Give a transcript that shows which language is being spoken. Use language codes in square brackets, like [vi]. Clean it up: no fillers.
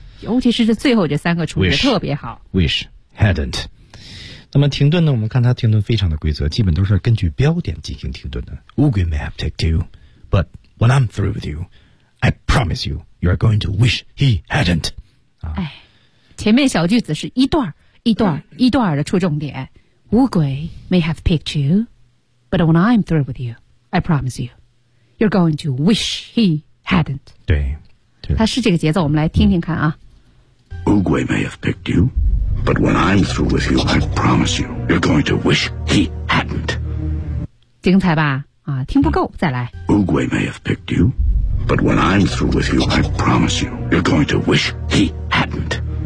[zh] 尤其是这最后这三个处理特别好。 [en] Wish hadn't. [zh] 那么停顿呢？我们看它停顿非常的规则，基本都是根据标点进行停顿的。 [en] 乌龟 may have picked you, but when I'm through with you. I promise you, you are going to wish he hadn't. [zh] 哎，前面小句子是一段一段一段的出重点。 [en] 乌龟 may have picked you, but when I'm through with you, I promise you, you're going to wish he hadn't. [zh] 对，它是这个节奏，我们来听听看啊。 [en] 乌龟 may have picked you, but when I'm through with you, I promise you, you're going to wish he hadn't. [zh] 精彩吧？啊，听不够，再来。 [en] 乌龟 may have picked you. But when I'm through with you, I promise you, you're going to wish he hadn't.